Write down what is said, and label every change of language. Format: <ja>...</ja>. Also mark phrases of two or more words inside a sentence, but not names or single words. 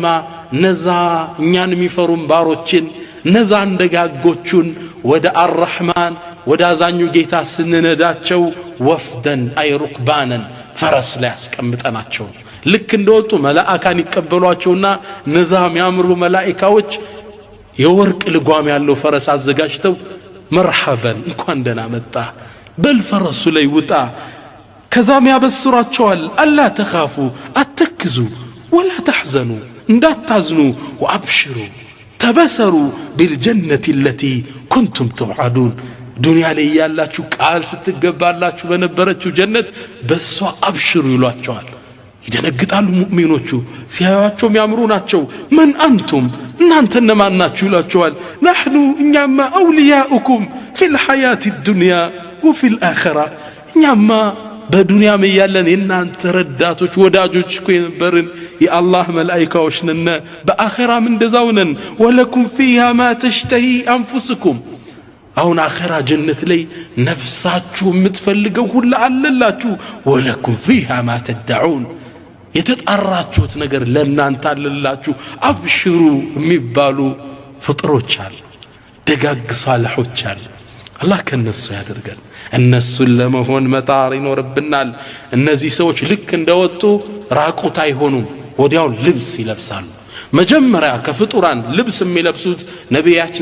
<am>ነዛ እኛን የሚፈሩን ባሮችን ነዛ እንደጋጎቹን ወደ አርራህማን ወደ አዛኙ ጌታ ስንነዳቸው ወፍደን</am> <ar>أي ركبانا</ar> <am>ፈረስ ላይ አስቀምጠናቸው ልክ እንደወጡ መላእካን ይቀበሏቸውና ንዛም ያምሩ መላእካዎች የወርቅ ልጓም ያለው ፈረስ አዘጋጅተው መርሐበን እንኳን ደህና መጣ በልፈረሱ ላይ ውጣ ከዛም ያበስሯቸዋል</am> <ar>ألا تخافوا</ar> <am>አትክዙ</am> <ar>ولا تحزنوا</ar> <am>እንዳታዝኑ ወአብሽሩ ተበሰሩ</am> <ar>بالجنة التي كنتم توعدون</ar> <am>ዱንያ ላይ ያላችሁ ቃል ስትገባላችሁ በነበረችው ጀነት በሷ አብሽሩ ይሏቸዋል ይደነግጣሉ ሙእሚኖቹ ሲያዩአቸው የሚያምሩ ናቸው</am> <ar>من أنتم</ar> <am>እናንተ እነማን ናችሁ ይሏቸዋል نحن እኛማ</am> <ar>أولياؤكم في الحياة الدنيا وفي الآخرة</ar> <am>እኛማ በዱንያ ያለን እናንተ ረዳቶች ወዳጆች እኮ የነበርን የአላህ መላእክቶች ነን በአኺራም እንደዛው ነን</am> <ar>ولكم فيها ما تشتهي أنفسكم</ar> <am>አሁን አኺራ ጀነት ላይ ነፍሳችሁ የምትፈልገው ሁሉ አለላችሁ</am> <ar>ولكم فيها ما تدعون</ar> <am>የተጣራችሁት ነገር ለእናንተ አለላችሁ አብሽሩ የሚባሉ ፍጥሮች አሉ ደጋግ ሷሊሖች አሉ አላህ ከነሱ ያደርገን እነሱን ለመሆን መጣር ይኖርብናል እነዚህ ሰዎች ልክ እንደወጡ ራቁት አይሆኑም ወዲያው ልብስ ይለብሳሉ መጀመሪያ ከፍጡራን ልብስ የሚለብሱት ነብያችን</am>